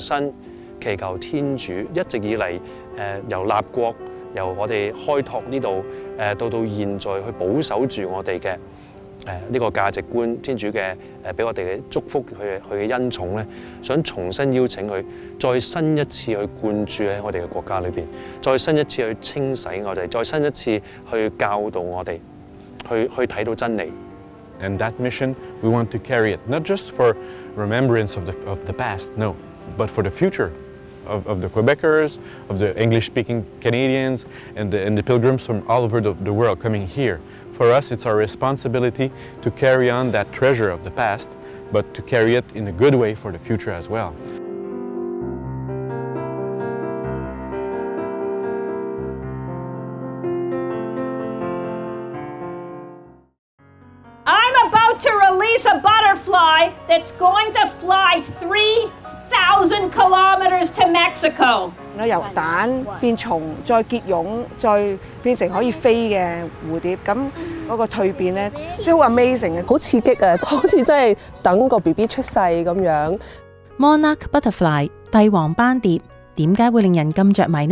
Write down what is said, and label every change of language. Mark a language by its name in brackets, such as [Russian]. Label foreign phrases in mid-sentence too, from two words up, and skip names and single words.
[Cantonese] 新祈求天主一直以嚟由立國，由我哋開拓呢度到現在去保守住我哋嘅呢個價值觀，天主嘅俾我哋嘅祝福，佢嘅恩寵咧，想重新邀請佢，再新一次去灌注喺我哋嘅國家裏邊，再新一次去清洗我哋，再新一次去教導我哋，去睇到真理。 [English] And that mission, we want to carry it, not just for remembrance of the past, no, but for the future of the Quebecers, of the English-speaking Canadians, and the pilgrims from all over the world coming here. For us, it's our responsibility to carry on that treasure of the past, but to carry it in a good way for the future as well. I'm about to release a butterfly that's going to fly 3,000 kilometers to Mexico. [Cantonese] 我由蛋變蟲，再結蛹，再變成可以飛嘅蝴蝶，咁嗰個蛻變咧，即係好 amazing 嘅，好刺激啊！好似真係等個 BB 出世咁樣。 [English] Monarch Butterfly [Cantonese] 帝王斑蝶點解會令人咁着迷呢？